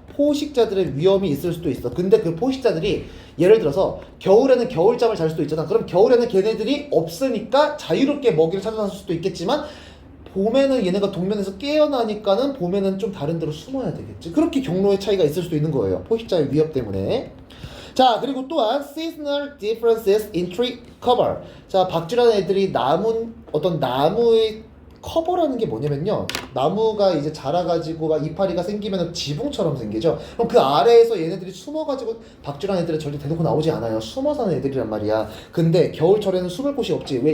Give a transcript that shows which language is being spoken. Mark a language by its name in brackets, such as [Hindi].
[Korean] 포식자들의 위험이 있을 수도 있어. 근데 그 포식자들이 예를 들어서 겨울에는 겨울잠을 잘 수도 있잖아. 그럼 겨울에는 걔네들이 없으니까 자유롭게 먹이를 찾아 나설 수도 있겠지만, 봄에는 얘네가 동면에서 깨어나니까는 봄에는 좀 다른 데로 숨어야 되겠지. 그렇게 경로의 차이가 있을 수도 있는 거예요. 포식자의 위협 때문에. 자, 그리고 또한 [English] seasonal differences in tree cover. [Korean] 자, 박쥐라는 애들이 어떤 나무의 커버라는 게 뭐냐면요, 나무가 이제 자라가지고 막 이파리가 생기면 지붕처럼 생기죠. 그럼 그 아래에서 얘네들이 숨어가지고, 박쥐라는 애들은 절대 대놓고 나오지 않아요. 숨어 사는 애들이란 말이야. 근데 겨울철에는 숨을 곳이 없지. 왜?